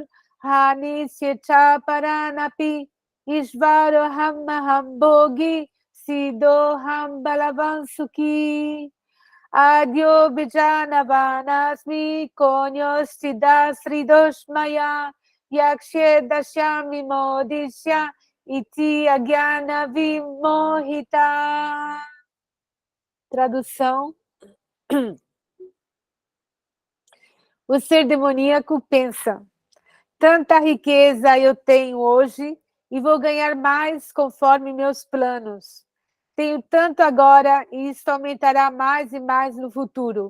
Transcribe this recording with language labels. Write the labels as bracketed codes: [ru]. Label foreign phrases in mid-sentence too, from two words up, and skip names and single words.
[sa] hanisya chaparanapi ishvaroham maham bhogi sidoham balavan sukhi Adyo Bijanavanasmi Konyostidas Ridoshmaya Yakshe Dashami Modisya Iti Agyana Vimohita. [pt] Tradução: O ser demoníaco pensa: tanta riqueza eu tenho hoje e vou ganhar mais conforme meus planos. Tenho tanto agora e isto aumentará mais e mais no futuro.